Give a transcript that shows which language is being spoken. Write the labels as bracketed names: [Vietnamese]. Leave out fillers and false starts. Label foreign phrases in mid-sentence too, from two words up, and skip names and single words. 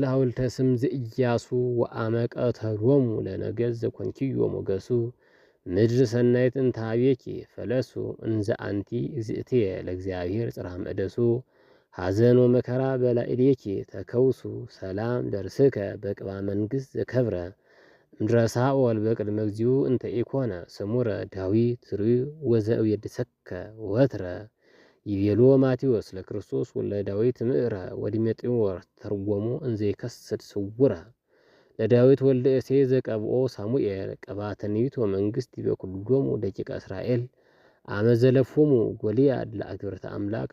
[Geez] ሐውልተ ስም ዘኢያሱ ወአመቀተሎሙ ለነገሥ ዘኮንኪዮ ሞገሱ ምድር ሰናይት እንታቤኪ ፈለሱ እንዘ አንቲ እግዝእትየ ለእግዚአብሔር ጽርሐ መቅደሱ ሐዘን ወመከራ በላዕሌኪ ተከውሱ ሰላም ደርስከ በቅባ መንግሥት ዘከብረ እምድረ ሳኦል በቅድመ እግዚኡ እንተ ኢኮነ ስሙረ ዳዊት ርዩ ወዘእየድሰከ ወትረ ይቤሎ ማቴዎስ ለክርስቶስ ወለ ዳዊት ምዕረ ወዲሜጥሮስ ተርጎሞ እንዘ ይከስት ስውረ ለዳዊት ወልደ እሴይ ዘቀብኦ ሳሙኤል ቀባተ ትንቢት ወመንግሥት በኩሎሙ ደቂቀ እስራኤል አመዘለፎሙ ጎልያድ ለአግብርተ አምላክ